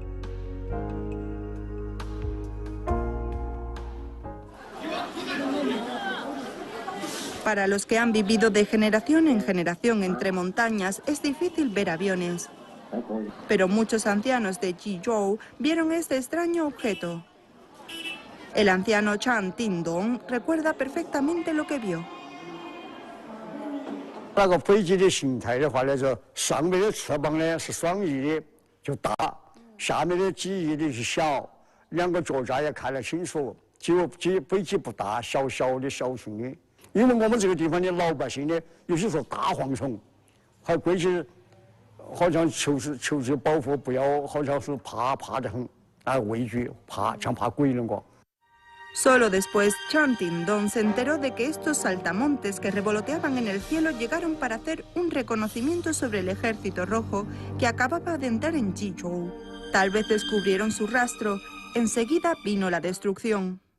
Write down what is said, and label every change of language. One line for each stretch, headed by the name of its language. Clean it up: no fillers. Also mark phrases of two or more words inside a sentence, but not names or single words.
Spanish: Para los que han vivido de generación en generación entre montañas, es difícil ver aviones. Pero muchos ancianos de Jiuzhou vieron este extraño objeto. El anciano Chan Tindong recuerda perfectamente lo que vio.
Chinese: 那个飞机的形态的话呢，就上面的翅膀呢是双翼的，就大；下面的机翼的是小，两个脚架也看得清楚。飞机不大，小小的小型的。因为我们这个地方的老百姓呢，有些说大蝗虫，还归起好像求保护，不要好像是怕得很，畏惧，像怕鬼那个。
Spanish: Solo después, Chan Ting-dong se enteró de que estos saltamontes que revoloteaban en el cielo llegaron para hacer un reconocimiento sobre el ejército rojo que acababa de entrar en Jizhou. Tal vez descubrieron su rastro. Enseguida vino la destrucción.